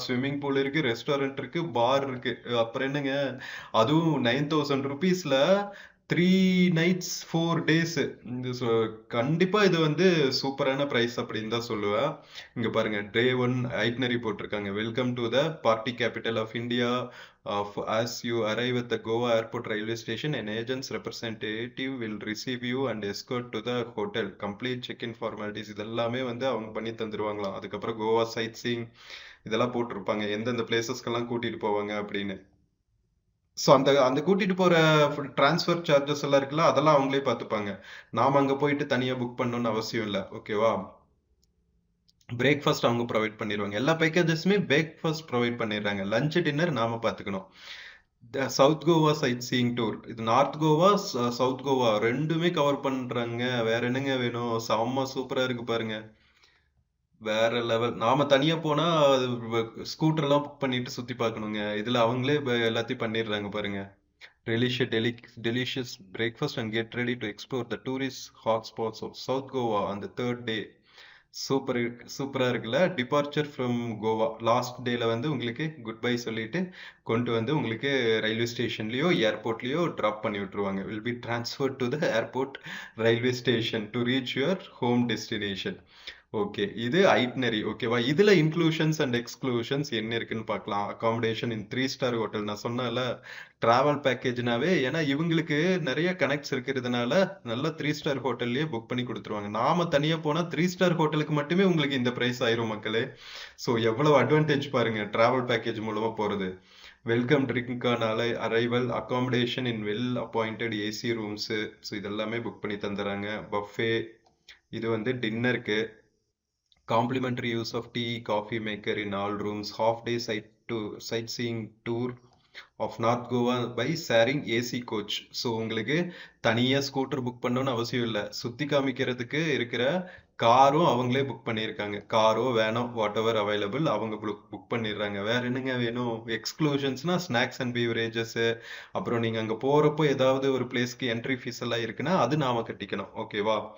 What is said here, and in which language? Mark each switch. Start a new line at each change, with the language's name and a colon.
Tamil: Swimming pool இருக்கு, restaurant இருக்கு, பார் இருக்கு. அப்புறம் என்னங்க, அதுவும் 9,000 ருபீஸ்ல 3 நைட்ஸ் 4 டேஸ். கண்டிப்பா இது வந்து சூப்பரான பிரைஸ் அப்படின்னு தான் சொல்லுவேன். இங்க பாருங்க, டே 1 ஐட்னரி போட்டிருக்காங்க.
English: Welcome to the party capital of India. As you arrive at the Goa Airport railway station, an agent's representative will receive you and escort to the hotel. Complete check-in formalities
Tamil: இதெல்லாமே வந்து அவங்க பண்ணி தந்துருவாங்களாம். அதுக்கப்புறம் Goa side seeing இதெல்லாம் போட்டிருப்பாங்க, எந்தெந்த பிளேசஸ்க்கெல்லாம் கூட்டிட்டு போவாங்க அப்படின்னு. ஸோ அந்த அந்த கூட்டிட்டு போற டிரான்ஸ்ஃபர் சார்ஜஸ் எல்லாம் இருக்குல்ல, அதெல்லாம் அவங்களே பார்த்துப்பாங்க. நாம அங்க போயிட்டு தனியா புக் பண்ணணும்னு அவசியம் இல்லை. ஓகேவா? பிரேக்ஃபாஸ்ட் அவங்க ப்ரொவைட் பண்ணிடுவாங்க. எல்லா பேக்கேஜஸுமே பிரேக்ஃபாஸ்ட் ப்ரொவைட் பண்ணிடுறாங்க. லஞ்ச் டின்னர் நாம பார்த்துக்கணும். South Goa side seeing tour, இது நார்த் கோவா சவுத் கோவா ரெண்டுமே கவர் பண்றாங்க. வேற என்னங்க வேணும்? செம்ம சூப்பரா இருக்கு பாருங்க, வேற லெவல். நாம தனியா போனா ஸ்கூட்டர் எல்லாம் புக் பண்ணிட்டு சுத்தி பார்க்கணுங்க. இதுல அவங்களே எல்லாத்தையும் பண்ணிடுறாங்க பாருங்க.
English: Delicious breakfast and get ready to explore the tourist hotspots of South Goa on the third day.
Tamil: Super சூப்பரா இருக்குல்ல. டிபார்ச்சர் ஃப்ரம் கோவா லாஸ்ட் டேல வந்து உங்களுக்கு குட் பை சொல்லிட்டு கொண்டு வந்து உங்களுக்கு ரயில்வே ஸ்டேஷன்லயோ ஏர்போர்ட்லயோ டிராப் பண்ணி விட்டுருவாங்க.
English: Will be transferred to the airport railway station to reach your home destination.
Tamil: Okay, இது ஐட்னரி. ஓகேவா, இதுல இன்க்ளூஷன்ஸ் அண்ட் எக்ஸ்க்ளூஷன்ஸ் என்ன இருக்குன்னு பார்க்கலாம். அகாமடேஷன் இன் 3 ஸ்டார் ஹோட்டல் நான் சொன்னல, டிராவல் பேக்கேஜ்னாவே ஏன்னா இவங்களுக்கு நிறைய கனெக்ட்ஸ் இருக்கிறதுனால நல்லா 3 ஸ்டார் ஹோட்டல்லயே புக் பண்ணி கொடுத்துருவாங்க. நாம தனியா போனா 3 ஸ்டார் ஹோட்டலுக்கு மட்டுமே உங்களுக்கு இந்த பிரைஸ் ஆயிரும் மக்களே. ஸோ எவ்வளவு அட்வான்டேஜ் பாருங்க டிராவல் பேக்கேஜ் மூலமா போறது. Welcome drink on arrival,
English: Accommodation in well appointed AC rooms.
Tamil: So இதெல்லாமே புக் பண்ணி தந்துடுறாங்க. பஃபே, இது வந்து டின்னருக்கு.
English: Complimentary use of tea, coffee maker in all rooms. Half day sightseeing tour of North Goa by sharing AC coach.
Tamil: So உங்களுக்கு தனியா scooter book பண்ணணும்னு அவசியம் இல்லை. சுத்தி காமிக்கிறதுக்கு இருக்கிற காரும் அவங்களே புக் பண்ணியிருக்காங்க. காரோ வேனோ
English: whatever available
Tamil: அவங்க புக் பண்ணிடுறாங்க. வேற என்னங்க வேணும்? எக்ஸ்க்ளூஷன்ஸ்னா ஸ்நாக்ஸ் அண்ட் பீவரேஜஸ். அப்புறம் நீங்க அங்க போறப்போ ஏதாவது ஒரு பிளேஸ்க்கு என்ட்ரி ஃபீஸ் எல்லாம் இருக்குன்னா அது நாம கட்டிக்கணும். ஓகேவா?